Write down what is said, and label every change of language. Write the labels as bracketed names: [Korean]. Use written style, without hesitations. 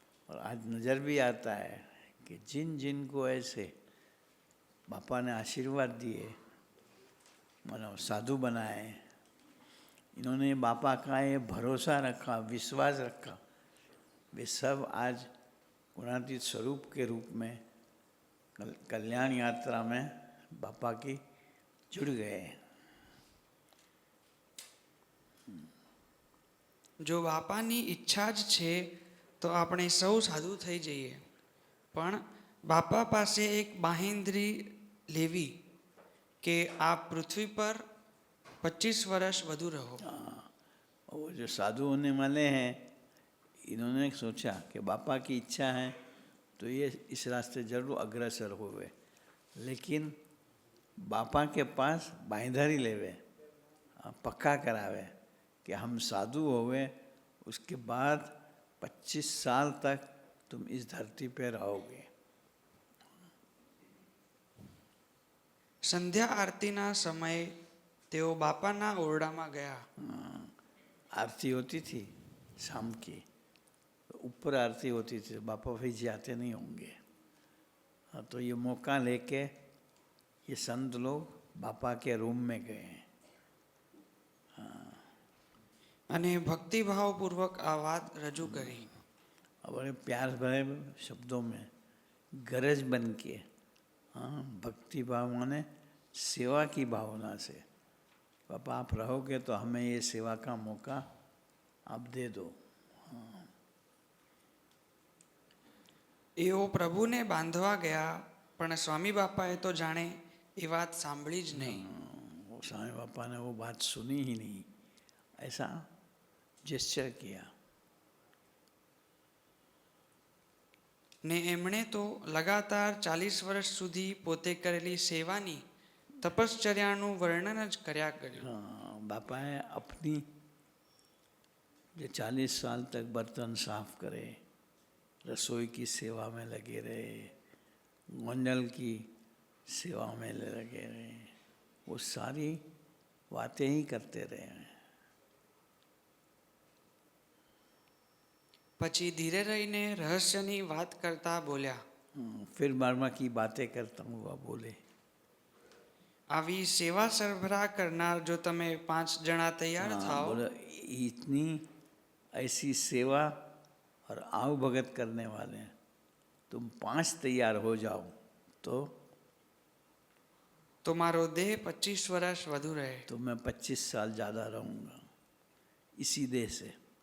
[Hindi] और आज नज़र भी आता है कि जिन जिन को ऐसे बापा ने आशीर्वाद दिए, मानो साधु बनाए, इन्होंने बापा का ये भरोसा रखा, विश्वास रखा, वे सब आज गुणातीत स्वरूप के रूप में कल्याण यात्रा में बापा की जुड़ गए। [Gujarati] જો બાપાની ઈચ્છા જ છે તો આપણે સૌ સાધુ થઈ જઈએ, પણ બાપા પાસે એક બાંહેધરી લેવી કે આ પૃથ્વી પર 25 વર્ષ વધુ રહો। [Hindi] वो जो साधु होने वाले हैं, इन्होंने सोचा कि बापा की इच्छा है तो ये इस रास्ते जरूर अग्रसर होवे, लेकिन बापा के पास बांहेधरी लेवे, पक्का करावे कि हम साधु होवे, उसके बाद 25 साल तक तुम इस धरती पे रहोगे। [Gujarati] સંધ્યા આરતીના સમયે તેઓ બાપાના ઓરડામાં ગયા। [Hindi] आरती होती थी शाम की, ऊपर आरती होती थी, बापा भाई जाते नहीं होंगे। तो ये मौका लेके ये संत लोग बापा के रूम में गए [Gujarati] અને ભક્તિભાવપૂર્વક આ વાત રજૂ કરી। [Hindi] बड़े प्यार भरे शब्दों में गरज बन के, भक्ति भाव माने सेवा की भावना से, पापा आप रहोगे तो हमें ये सेवा का मौका आप दे दो। [Gujarati] એઓ પ્રભુને બાંધવા ગયા, પણ સ્વામી બાપાએ તો જાણે એ વાત સાંભળી જ નહીં। [Hindi] वो स्वामी बापा ने वो बात सुनी ही नहीं, ऐसा जेस्चर किया। [Gujarati] ને એમણે તો લગાતાર 40 વર્ષ સુધી પોતે કરેલી સેવાની તપશ્ચર્યાનું વર્ણન જ કર્યા કર્યું। [Hindi] बापाए अपनी जो 40 साल तक बर्तन साफ करे, रसोई की सेवा में लगे रहे, गोंजल की सेवा में लगे रहे, वो सारी बातें ही करते रहे हैं। [Gujarati] પછી ધીરે રહીને રહસ્યની વાત કરતા બોલ્યા, [Hindi] फिर मर्म की बातें करता हूँ, वह बोले, [Gujarati] આવી સેવા સરભરા કરનાર જો તમે 5 જણા તૈયાર થાઓ, [Hindi] बोले इतनी ऐसी सेवा और आव भगत करने वाले हैं, तुम 5 तैयार हो जाओ [Gujarati] तो मारो देह 25 वर्ष વધુ રહે। [Hindi] तो मैं 25 साल ज़्यादा रहूँगा इसी देह से।